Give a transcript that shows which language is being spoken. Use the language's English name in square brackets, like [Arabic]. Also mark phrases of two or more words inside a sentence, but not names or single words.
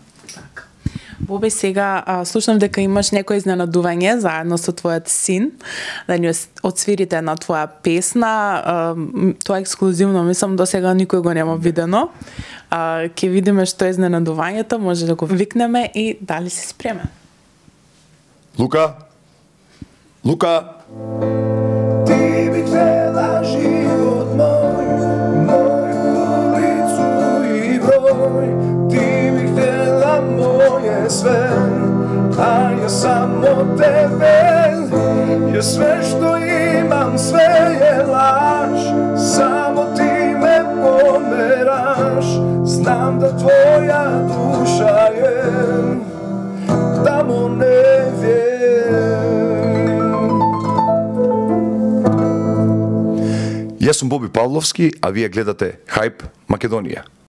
[Macedonian] Бобе, сега слушам дека имаш некој изненадување заедно со твојот син, да ни отсвирите една твоја песна. Тоа е ексклузивно, мислам, до сега никој го нема видено. Ќе видиме што е изненадувањето, може да го викнеме и дали си спремен. Лука! [Croatian] Ти би htjela život moj, moju ulicu i broj. Ti bi htjela moje sve, a ja samo tebe. Jer sve što imam, sve je laž. Samo ti me pomeraš. Znam da tvoja duša slušajem, tamo negdje. [Macedonian] Јас сум Боби Павловски, а вие гледате Hype Македонија.